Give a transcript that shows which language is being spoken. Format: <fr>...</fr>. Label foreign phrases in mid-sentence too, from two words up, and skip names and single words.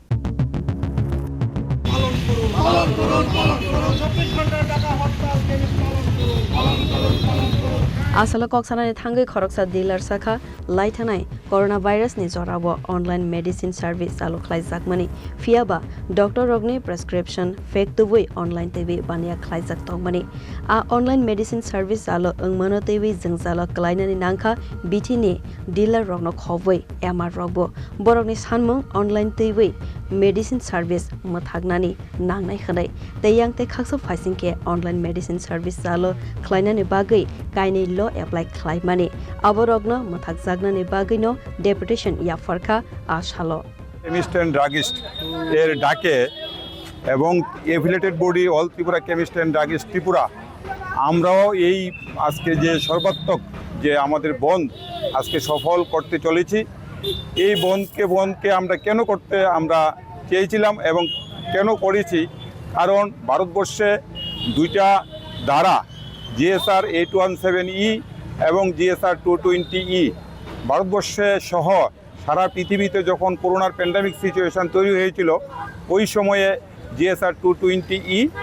<trp>Asala koksana thangai khoroksa dealer sakha laithanai coronavirus ni jorabo</trp> <en>online medicine service</en> <trp>alu khlaijak mani fiaba doctor rogni</trp> <en>prescription fake</en> <trp>tuwi</trp> <en>online tv</en> <trp>bania khlaijak tongmani a</trp> <en>online medicine service</en> <trp>alu angmano tv jingzalo klainani nangkha bithi ni dealer rogno khoboi amar rogbo borokni sanmung</trp> <en>online tv medicine service</en> <trp>mathagnani nangnai khanai teyang te khakso faisingke</trp> <en>online medicine service</en> <trp>alu klainani bagai kaini</trp> <en>law apply</en> <trp>khlaimani aborogno mathakjagnani bagai no deputation Yapharjakha Ashalo</trp> <bn>Chemists and Druggist এর ডাকে এবং</bn> <en>affiliated body</en> <bn>অল ত্রিপুরা কেমিস্ট এন্ড ড্রাগিস্ট ত্রিপুরা আমরাও এই আজকে যে সর্বাত্মক যে আমাদের বন্ধ আজকে সফল করতে চলেছি এই বন্ধকে আমরা কেন করতে আমরা চেয়েছিলাম এবং কেন করেছি কারণ ভারতবর্ষে দুইটা ধারা GSR 817E এবং GSR 220E ভারতবর্ষে সহ সারা পৃথিবীতে যখন করোনার</bn> <en>pandemic situation</en> <bn>তৈরি হয়েছিল ওই সময়ে GSR 220E</bn>